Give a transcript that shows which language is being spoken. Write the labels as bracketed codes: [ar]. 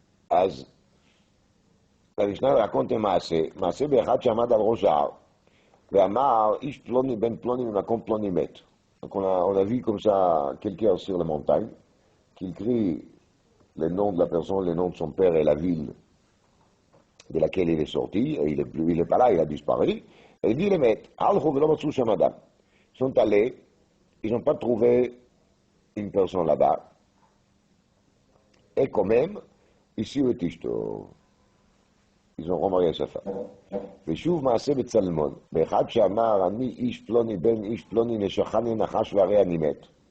[he] אז המשנה [fr] raconte [he] מעשה באחד שעמד על ראש ההר, ואמר, איש פלוני בן פלוני ממקום פלוני מת. [fr] Donc on a vu comme ça quelqu'un sur la montagne, qui crie le nom de la personne, le nom de son père et la ville de laquelle il est sorti, et il est pas là, il a disparu, et il dit les maîtres, ils sont allés, ils n'ont pas trouvé une personne là-bas, et quand même, ici au Tishto, ils ont remarié sa femme. [he] ושוב מעשה בצלמון, באחד שאמר, אני איש פלוני בן איש פלוני נשכני נחש והרי אני מת.